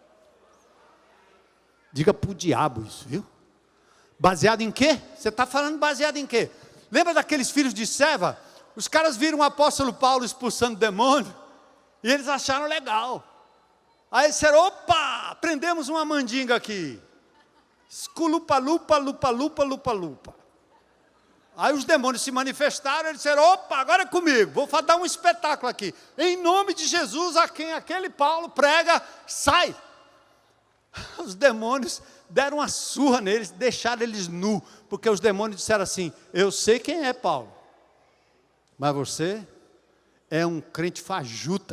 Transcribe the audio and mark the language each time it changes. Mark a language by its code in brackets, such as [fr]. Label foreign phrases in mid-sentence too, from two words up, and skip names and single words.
[pt] Diga para o diabo isso, viu? Baseado em quê? Você está falando baseado em quê? Lembra daqueles filhos de Seva? Os caras viram o apóstolo Paulo expulsando demônio e eles acharam legal. Aí disseram, opa, prendemos uma mandinga aqui. Esculupa, lupa, lupa, lupa, lupa, lupa. Aí os demônios se manifestaram, eles disseram, opa, agora é comigo, vou dar um espetáculo aqui. Em nome de Jesus, a quem aquele Paulo prega, sai. Os demônios deram uma surra neles, deixaram eles nu, porque os demônios disseram assim, eu sei quem é Paulo, mas você é um crente fajuta.